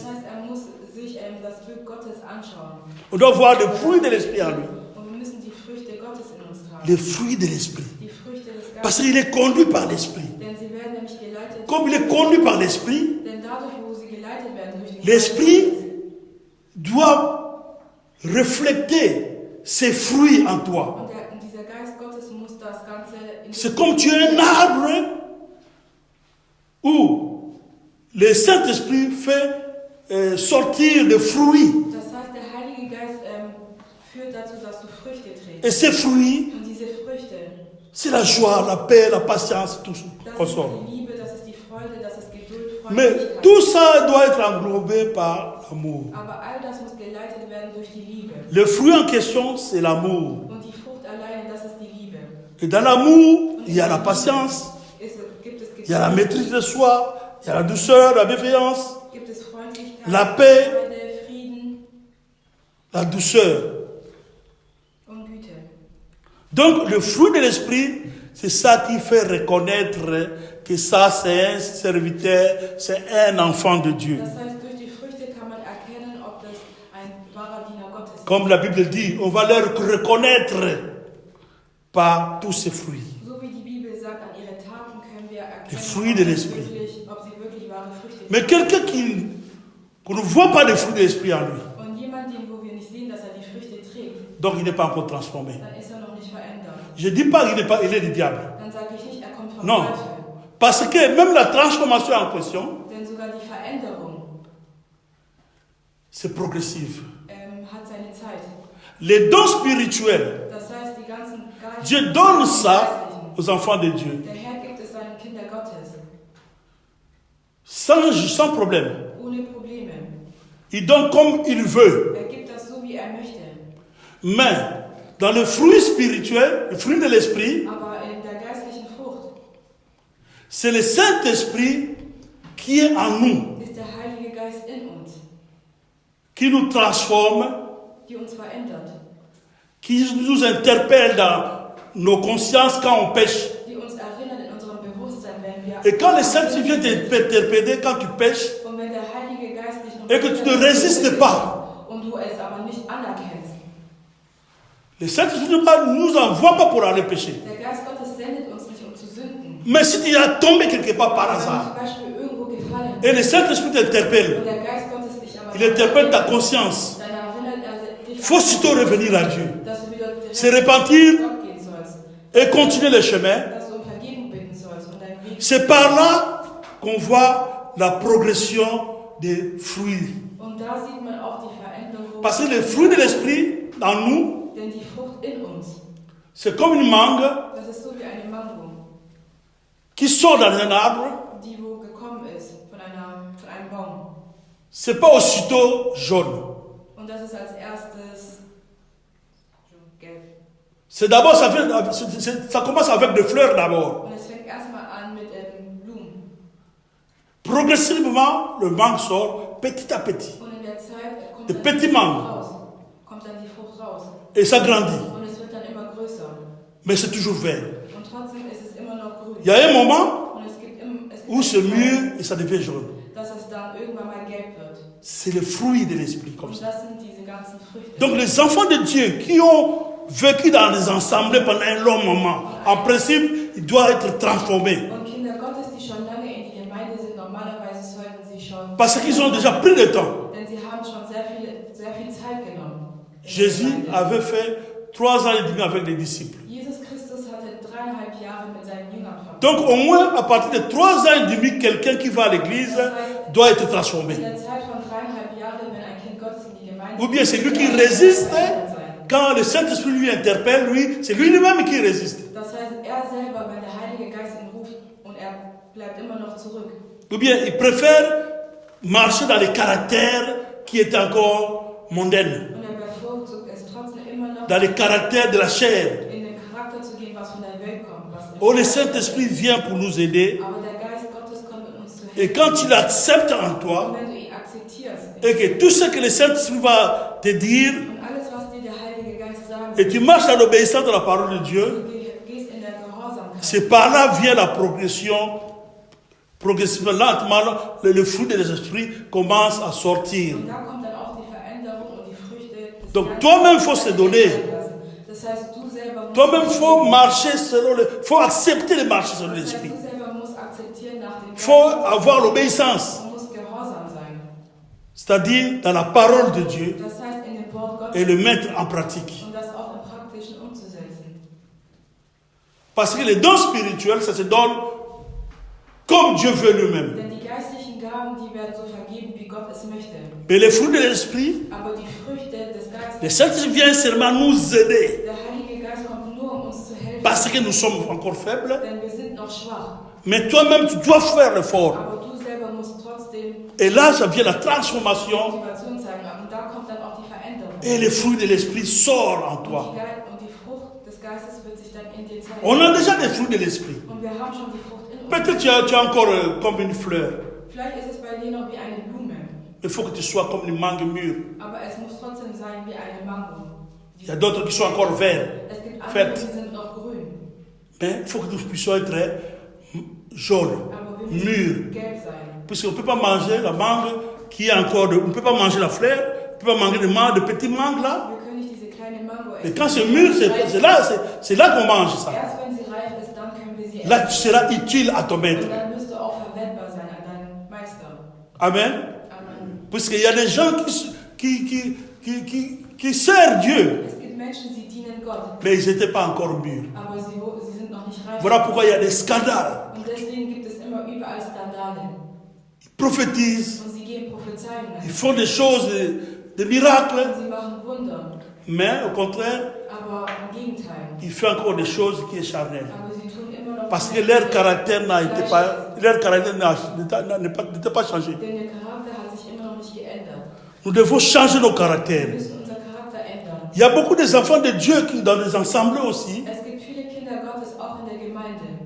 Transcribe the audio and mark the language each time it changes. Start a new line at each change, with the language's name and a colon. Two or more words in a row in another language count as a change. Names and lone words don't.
German: Das heißt, er muss sich das Bild Gottes anschauen.
French: On doit voir le fruit de l'esprit en lui.
German: Und wir müssen die Früchte Gottes in uns tragen.
French: Les fruits de l'esprit.
German: Die Früchte des
French: Parce
German: Geistes.
French: qu'il est conduit par l'esprit.
German: Denn sie werden nämlich geleitet.
French: Comme il est conduit par l'esprit,
German: Denn dadurch, wo sie geleitet werden durch den
French: l'esprit
German: Geist,
French: doit refléter ses fruits en toi.
German: und dieser Geist Gottes muss das Ganze in
French: C'est comme tu es un arbre où le Saint-Esprit fait sortir des fruits.
German: Das heißt, der Heilige Geist führt dazu, dass du Früchte trägst.
French: Et ces fruits,
German: Und diese Früchte,
French: c'est la joie, la paix, la patience, tout ça.
German: das ist die Liebe, das ist die Freude, das ist Geduld,
French: Mais
German: Freundlichkeit.
French: tout ça doit être englobé par l'amour.
German: Aber all das muss geleitet werden durch die Liebe.
French: Le fruit en question, c'est l'amour.
German: Und die Frucht alleine, das ist die Liebe.
French: Et dans l'amour, il y a la patience,
German: Gibt es
French: il y a la
German: Geduld,
French: maîtrise de soi, il y a la douceur, la bienveillance,
German: gibt es Freundlichkeit,
French: la paix,
German: Freude, Frieden
French: la douceur.
German: und Güte.
French: Donc le fruit de l'esprit, c'est ça qui fait reconnaître que ça c'est un serviteur, c'est un enfant de Dieu.
German: Das heißt, durch die Früchte kann man erkennen, ob das ein wahrer Diener Gottes ist.
French: Comme la Bible dit, on va leur reconnaître par tous ces fruits.
German: So wie die Bibel sagt, an ihre Taten können wir erkennen,
French: Die Fruit de
German: ob sie
French: l'esprit.
German: ob sie
French: Mais quelqu'un qu'on ne voit pas des fruits de l'esprit en lui.
German: Und jemand, wo wir nicht sehen, dass die Früchte trägt,
French: Donc il n'est pas encore transformé.
German: dann ist noch nicht verändert.
French: Je ne dis pas qu'il est du diable.
German: Dann sage ich nicht, kommt vom
French: Non.
German: Teufel.
French: Parce que même la transformation en question,
German: Denn sogar die Veränderung
French: c'est progressif.
German: hat seine Zeit.
French: Les dons spirituels,
German: Das heißt, die ganzen
French: Dieu donne ça aux enfants de Dieu.
German: Der Herr gibt es seinen Kinder Gottes.
French: Sans problème.
German: Ohne Probleme.
French: Il donne comme il veut.
German: Gibt das so, wie möchte.
French: Mais dans le fruit spirituel, le fruit de l'esprit,
German: Aber in der geistlichen Frucht
French: c'est le Saint-Esprit qui est en nous,
German: ist der Heilige Geist in uns,
French: qui nous transforme,
German: die uns verändert,
French: qui nous interpelle dans nos consciences quand on pêche.
German: die uns erinnert in unserem Bewusstsein, wenn wir
French: Et quand le Saint-Esprit vient t'interpeller quand tu pêches,
German: und wenn der Heilige Geist dich noch
French: et que tu ne résistes pas,
German: und du es aber nicht anerkennst.
French: le Saint-Esprit ne nous envoie pas pour aller pêcher.
German: Der Geist Gottes sendet uns nicht, zu sünden.
French: Mais si tu as tombé quelque part par
German: Wenn du
French: hasard,
German: zum Beispiel irgendwo gefallen
French: et le Saint-Esprit t'interpelle,
German: und der Geist Gottes dich aber
French: il interpelle ta conscience,
German: dann erinnert dich,
French: il faut aussitôt revenir à Dieu,
German: dass du wieder
French: se repentir
German: Gott gehen sollst,
French: et continuer le chemin.
German: dass du um Vergebung bitten sollst und deinen Weg.
French: C'est par là qu'on voit la progression des fruits.
German: Und da sieht man auch die Veränderung.
French: Parce que les fruits de l'esprit, dans nous,
German: Denn die Frucht in uns,
French: c'est comme une mangue
German: das ist so wie eine Mango,
French: qui sort dans un arbre.
German: die wo gekommen ist von einem Baum.
French: C'est pas aussitôt jaune.
German: Und das ist als erstes gelb.
French: C'est d'abord, ça commence avec des fleurs d'abord.
German: Und es fängt erstmal an mit Blumen.
French: Progressivement, le mangue sort petit à petit.
German: Und in der Zeit kommt
French: Des
German: dann
French: petits
German: die
French: mangues.
German: Frucht raus. Kommt dann die Frucht raus.
French: Et ça grandit.
German: Und es wird dann immer größer.
French: Mais c'est toujours vert.
German: Und trotzdem ist es immer noch grün.
French: Il y a un moment
German: Und es gibt
French: où c'est mûr et ça devient jaune.
German: dass es dann irgendwann mal gelb wird.
French: C'est le fruit de l'esprit comme
German: Und
French: ça.
German: das sind diese ganzen Früchte.
French: Donc les enfants de Dieu qui ont vécu dans des assemblées pendant un long moment, en principe, ils doivent être transformés.
German: Und Kinder Gottes, die schon lange in die Gemeinde sind, normalerweise sollten sie schon,
French: Parce qu'ils ont déjà pris le temps.
German: denn sie haben schon sehr viel Zeit genommen.
French: Jésus avait fait 3 ans et demi avec les disciples.
German: Jesus Christus hatte 3,5 Jahre mit seinen Jüngern verbracht.
French: Donc au moins à partir de 3 ans et demi, quelqu'un qui va à l'église doit être transformé.
German: In der Zeit von 3,5 Jahren, wenn ein Kind Gottes in die Gemeinde
French: Ou bien c'est lui qui résiste. Quand le Saint-Esprit lui interpelle, lui, c'est lui-même qui résiste.
German: Das heißt, selber, wenn der Heilige Geist ihn ruft und bleibt immer noch zurück.
French: Ou bien il préfère marcher dans les caractères qui étaient encore mondains,
German: Und bevorzugt es trotzdem immer noch
French: dans les caractères de la chair.
German: in den Charakter zu gehen, was von der Welt kommt.
French: Oh, le Saint-Esprit vient pour nous aider.
German: Aber der Geist Gottes kommt uns zu helfen.
French: Et quand tu l'acceptes en
German: Und
French: toi,
German: wenn du ihn akzeptierst
French: et que tout ce que le Saint-Esprit va te dire,
German: und alles, was dir der Heilige Geist sagt,
French: et tu marches dans l'obéissance de la parole de Dieu,
German: du gehst in der Gehorsamkeit.
French: c'est par là vient la progression. Progressivement, lentement, le fruit de l'esprit commence à sortir.
German: Und da kommt dann auch die Veränderung und die Früchte des
French: Donc
German: Geistes.
French: toi-même, il faut se donner.
German: Das heißt, du selber musst,
French: Toi-même, il faut marcher selon le... faut accepter de marcher selon
German: das heißt,
French: l'esprit.
German: du selber musst akzeptieren nach dem
French: Il faut
German: Geist
French: avoir l'obéissance.
German: und musst gehorsam sein.
French: C'est-à-dire dans la parole de Dieu
German: Das heißt, in dem Wort Gottes
French: et le mettre en pratique.
German: und das auch im Praktischen umzusetzen.
French: Parce que les dons spirituels, ça se donne comme Dieu veut lui-même.
German: Denn die geistlichen Gaben, die werden so vergeben, wie Gott es möchte.
French: Mais les fruits de l'esprit,
German: Aber die Früchte des Geistes,
French: le Saint-Esprit vient seulement nous aider.
German: der Heilige Geist kommt nur, um uns zu helfen,
French: Parce que nous sommes encore faibles.
German: denn wir sind noch schwach.
French: Mais toi-même, tu dois faire l'effort.
German: Aber du selber musst trotzdem
French: Et là, ça vient la transformation.
German: Motivation zeigen. Und da kommt dann auch die Veränderung.
French: Et le fruit de l'esprit sort en toi.
German: Und die Frucht des Geistes wird sich dann in dir zeigen.
French: On a déjà des fruits de l'esprit.
German: Und wir haben schon die Frucht in uns.
French: Peut-être tu as encore comme une fleur.
German: Vielleicht ist es bei dir noch wie eine Blume.
French: Il faut que tu sois comme une mangue mûre.
German: Aber es muss trotzdem sein wie eine Mango.
French: Il y a d'autres qui sont encore verts.
German: Es gibt andere, Fett. die sind noch grün.
French: Mais il faut que nous puissions être jaunes,
German: Aber wir müssen
French: mûrs.
German: gelb sein.
French: Puisqu'on ne peut pas manger la mangue qui est encore... on ne peut pas manger la fleur. On ne peut pas manger de petites mangues là.
German: Wir können nicht diese kleine Mango
French: Et
German: essen.
French: quand c'est mûr, c'est là qu'on mange ça.
German: Erst wenn sie reif ist, dann können wir sie
French: Là,
German: essen.
French: tu seras utile à ton maître.
German: Und dann wirst du auch verwendbar sein an deinen Meister.
French: Amen.
German: Amen.
French: Puisqu'il y a des gens qui servent Dieu,
German: Es gibt Menschen, sie dienen Gott,
French: mais ils n'étaient pas encore mûrs.
German: aber sie sind noch nicht reif.
French: Voilà pourquoi il y a des scandales.
German: Und deswegen gibt es immer überall Skandale.
French: Ils prophétisent,
German: Und sie geben Prophezeiungen.
French: ils font des choses, des miracles,
German: Und sie machen Wunder.
French: mais au contraire,
German: Aber im Gegenteil.
French: ils font encore des choses qui sont charnelles.
German: Aber sie tun immer noch
French: Parce que leur caractère n'était pas changé.
German: Denn ihr Charakter hat sich immer noch nicht geändert.
French: Nous devons changer nos
German: Wir
French: caractères.
German: müssen unser Charakter ändern.
French: Il y a beaucoup des enfants de Dieu qui, dans les assemblées aussi,
German: Es gibt viele Kinder Gottes auch in der Gemeinde,